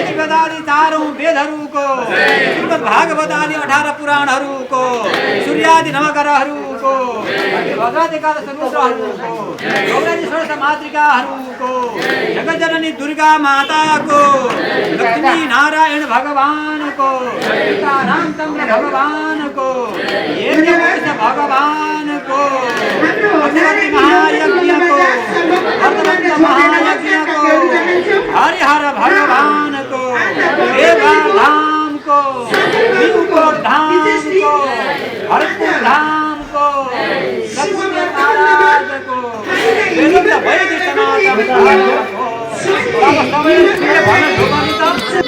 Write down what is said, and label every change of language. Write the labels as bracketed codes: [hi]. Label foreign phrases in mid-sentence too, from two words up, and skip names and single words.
[ne] उपनिषद आदि 4 वेदहरूको श्रीमद् भागवत आदि 18 पुराणहरूको सूर्यादि नवग्रहहरूको भद्रादि एकादश रुद्रहरूको गौरादि षोडश मातृकाहरूको जगज्जननी दुर्गा माताको लक्ष्मी नारायण भगवानको रामचन्द्र भगवानको यज्ञवैश भगवानको अग्निवती महायज्ञको वर्धवन्त महायज्ञको हरिहर भगवानको देवा धामको शिवपुर धामको हरपुर धामको लक्ष्मी महाराजको वेदन्त वैदिक सनातन धर्मको अब सबैले के भन्न ढोकानी त